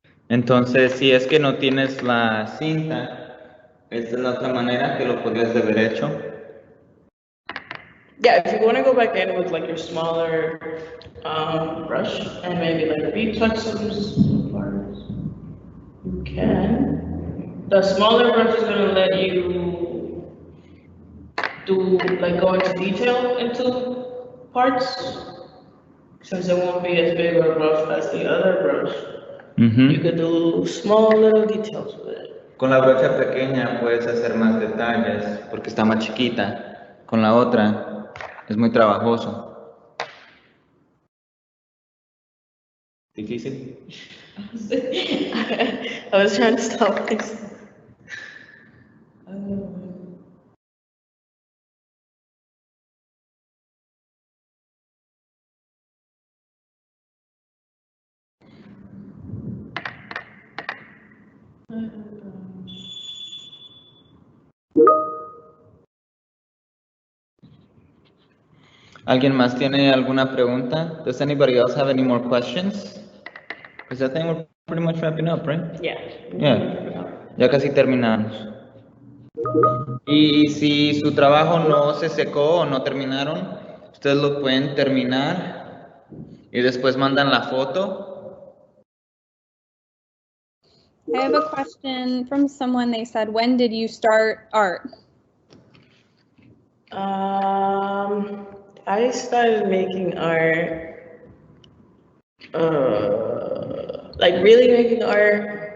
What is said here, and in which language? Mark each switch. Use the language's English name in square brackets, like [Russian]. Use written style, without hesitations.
[Spanish] Entonces, si es que no tienes la cinta, esta es la otra manera que lo podrías de haber hecho. [English] Yeah, if you want to go back in with like your smaller brush and maybe like retouch some parts, you can. The smaller brush is going to let you go into detail into parts, since it won't be as big or rough as the other brush. You could do small little details with it. [Spanish] Con la brocha pequeña puedes hacer más detalles porque está más chiquita. Con la otra es muy trabajoso. ¿Difícil? [English] I was trying to stop myself. [Spanish] ¿Alguien más tiene alguna pregunta? [English] Does anybody else have any more questions? Because I think we're pretty much wrapping up, right? Yeah. [Spanish] Yeah. Ya casi terminamos. Y si su trabajo no se secó o no terminaron, ustedes lo pueden terminar y después mandan la foto. [English] I have a question from someone. They said, when did you start art? I started making art, like really making art.